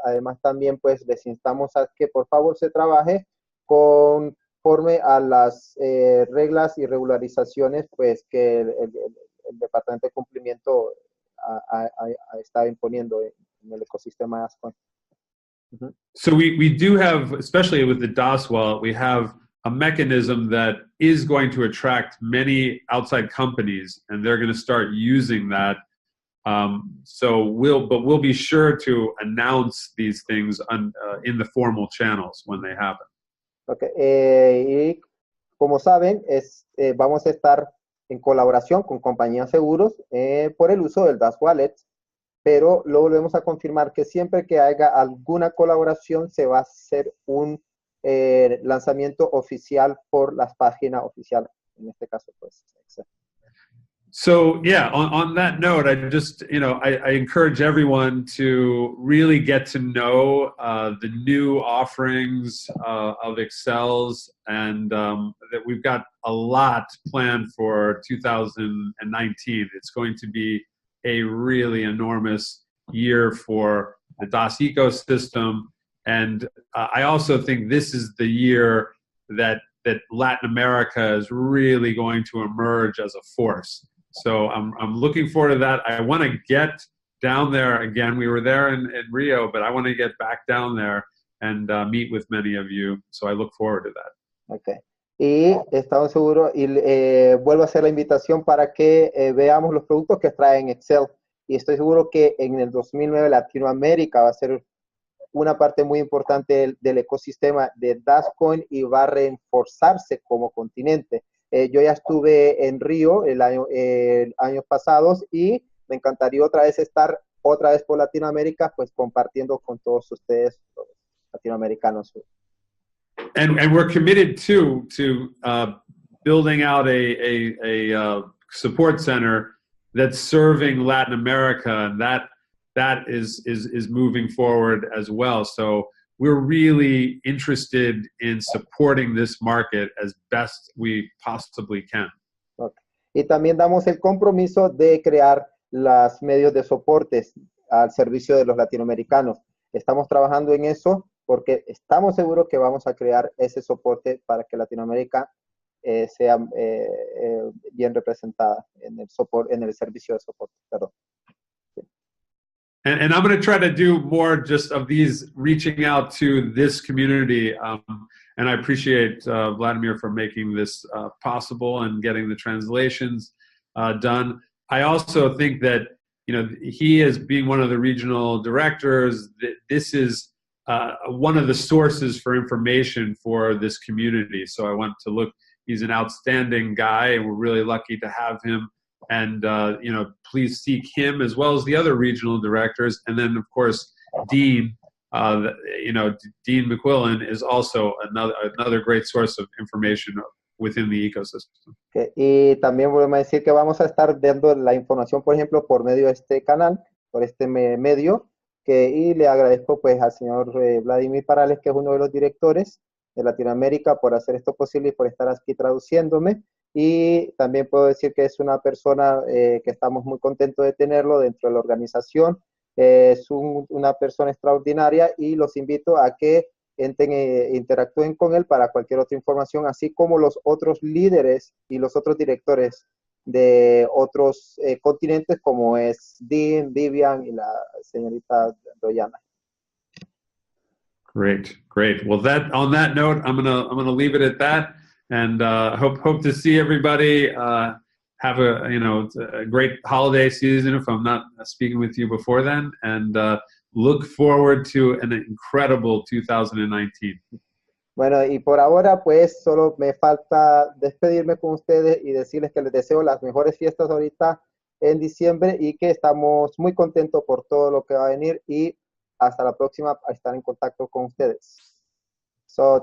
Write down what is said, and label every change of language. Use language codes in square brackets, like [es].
[es] Además también pues les instamos a que por favor se trabaje conforme a las reglas y regularizaciones pues que el Departamento de Cumplimiento está imponiendo en el ecosistema de DASCOIN. [en] So we do have, especially with the DAS wallet, we have a mechanism that is going to attract many outside companies, and they're going to start using that. So we'll be sure to announce these things in the formal channels when they happen. Okay. [es] Y como saben, vamos a estar en colaboración con compañías seguros por el uso del DAS Wallet, pero lo volvemos a confirmar que siempre que haya alguna colaboración se va a hacer un lanzamiento oficial por las páginas oficiales, en este caso pues. [en] So yeah, on that note, I just, I encourage everyone to really get to know the new offerings of EXCELZ, and that we've got a lot planned for 2019. It's going to be a really enormous year for the DAS ecosystem, and I also think this is the year that Latin America is really going to emerge as a force. So I'm looking forward to that. I want to get down there again. We were there in Rio, but I want to get back down there and meet with many of you. So I look forward to that. Okay. [es] Y estamos seguros, y vuelvo a hacer la invitación para que veamos los productos que traen Excel. Y estoy seguro que en el 2009 Latinoamérica va a ser una parte muy importante del ecosistema de DASCOIN y va a reforzarse como continente. Yo ya estuve en Río años pasados y me encantaría otra vez estar otra vez por Latinoamérica, pues compartiendo con todos ustedes, los latinoamericanos. [en] And we're committed to building out a support center that's serving Latin America, and that is moving forward as well. So we're really interested in supporting this market as best we possibly can. Okay. [es] Y también damos el compromiso de crear los medios de soportes al servicio de los latinoamericanos. Estamos trabajando en eso porque estamos seguros que vamos a crear ese soporte para que Latinoamérica sea bien representada en el servicio de soporte. Perdón. [en] And I'm going to try to do more just of these, reaching out to this community. And I appreciate Vladimir for making this possible and getting the translations done. I also think that, he as being one of the regional directors, this is one of the sources for information for this community. So I want to look, he's an outstanding guy, and we're really lucky to have him. And, please seek him as well as the other regional directors. And then, of course, Dean, Dean McQuillan is also another great source of information within the ecosystem. Okay. [es] Y también volvemos a decir que vamos a estar dando la información, por ejemplo, por medio de este canal, por este medio, y le agradezco pues al señor Vladimir Parrales, que es uno de los directores de Latinoamérica, por hacer esto posible y por estar aquí traduciéndome. Y también puedo decir que es una persona que estamos muy contentos de tenerlo dentro de la organización. Es una persona extraordinaria y los invito a que entren e interactúen con él para cualquier otra información, así como los otros líderes y los otros directores de otros continentes, como es Dean, Vivian y la señorita Doyana. [en] Great. Well, on that note, I'm gonna leave it at that. And hope to see everybody. Have a great holiday season if I'm not speaking with you before then. And look forward to an incredible 2019. [es] Bueno, y por ahora pues solo me falta despedirme con ustedes y decirles que les deseo las mejores fiestas ahorita en diciembre y que estamos muy contentos por todo lo que va a venir, y hasta la próxima a estar en contacto con ustedes. [en] So